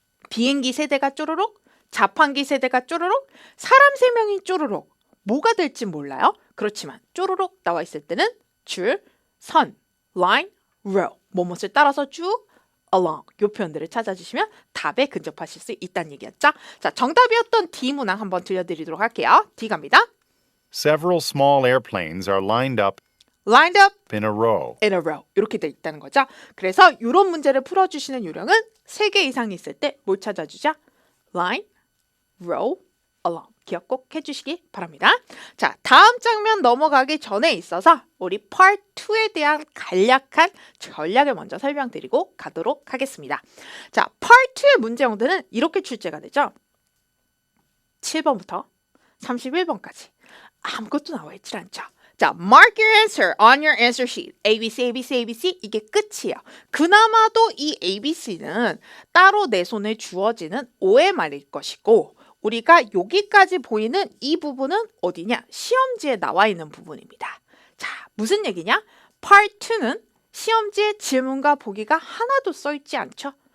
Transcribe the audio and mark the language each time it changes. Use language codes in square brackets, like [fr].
[ko] 비행기 세대가 쪼르륵, 자판기 세대가 쪼르륵, 사람 3명이 쪼르륵. 뭐가 될지 몰라요. 그렇지만 쪼르륵 나와 있을 때는 줄, 선, line, row, 뭐뭇을 따라서 쭉 along 이 표현들을 찾아주시면 답에 근접하실 수 있다는 얘기였죠. 자, 정답이었던 D 문항 한번 들려드리도록 할게요. D 갑니다. [en] Several small airplanes are lined up lined up in a row. in a row [ko] 이렇게 돼 있다는 거죠. 그래서 이런 문제를 풀어주시는 요령은 3개 이상이 있을 때 뭘 찾아주자? line, row, along 기억 꼭 해주시기 바랍니다. 자, 다음 장면 넘어가기 전에 있어서 우리 Part 2에 대한 간략한 전략을 먼저 설명드리고 가도록 하겠습니다. 자, Part 2의 문제형들은 이렇게 출제가 되죠. 7번부터 31번까지 아무것도 나와 있지 않죠. [en] 자, mark your answer on your answer sheet. ABC, ABC, ABC [ko] 이게 끝이에요. 그나마도 이 ABC는 따로 내 손에 주어지는 OMR일 것이고 우리가 여기까지 보이는 이 부분은 어디냐? 시험지에 나와 있는 부분입니다. 자, 무슨 얘기냐? Part 2는 시험지에 질문과 보기가 하나도 써 있지 않죠?